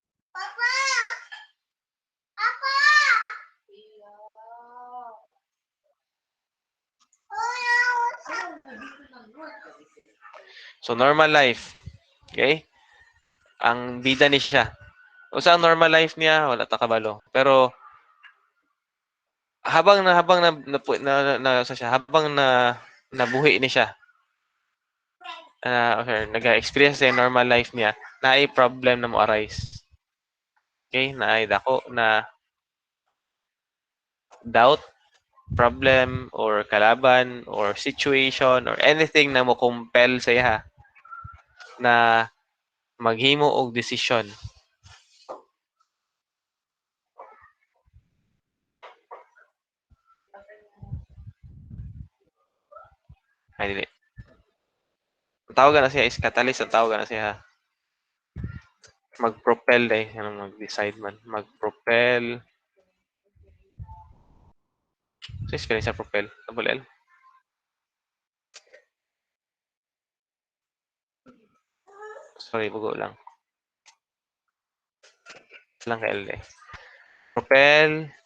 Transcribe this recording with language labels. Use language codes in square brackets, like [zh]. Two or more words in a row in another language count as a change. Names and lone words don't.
[en] So normal life. Okay? [ceb] Ang bida ni siya. Usa ang [en] normal life [ceb] niya, wala ta kabalo. Pero habang nabuhi ni siya, nag-experience sa [en] normal life [ceb] niya, na ay problem na mo arise. Okay? Na ay dako na [en] doubt, problem, or [ceb] kalaban, [en] or situation, or anything [ceb] na mo compel sa iya na maghimo og desisyon. Ay, dili. Ang tawagan na siya [en] is catalyst. [ceb] Ang tawagan na siya mag-propel eh. Ano mag-decide man. Mag-propel. So, spelling sa propel. [en] Double L. [ceb] Sorry, bugo lang. Lang ka L eh. Propel.